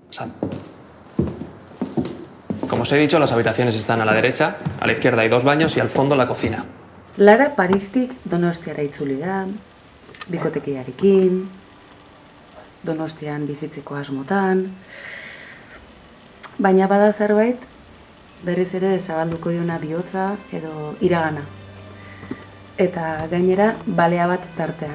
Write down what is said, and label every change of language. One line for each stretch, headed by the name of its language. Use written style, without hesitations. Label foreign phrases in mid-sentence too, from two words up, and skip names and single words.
Spanish: Sal. Como os he dicho, las habitaciones están a la derecha, a la izquierda hay 2 baños y al fondo la cocina.
Basque: Lara Paristik Donostiara itzuli da, bikotekiarekin, Donostian bizitzeko asmotan, baina bada zerbait berriz ere zabalduko diona bihotza edo iragana. Eta gainera balea bat tartean.